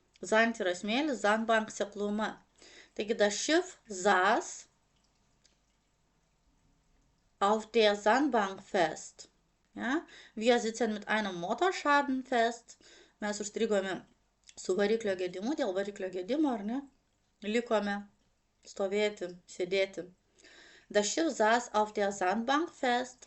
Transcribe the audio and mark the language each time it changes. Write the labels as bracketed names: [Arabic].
[Lithuanian] Sand yra smėlis, Sandbank sekluma. Taigi [German] das Schiff saß auf der Sandbank fest. Ja? Wir sitzen mit einem Motorschaden fest. [Lithuanian] Mes užstrigome su variklio gedimu, dėl variklio gedimo, ar ne? Likome stovėti, sėdėti. [German] Das Schiff saß auf der Sandbank fest.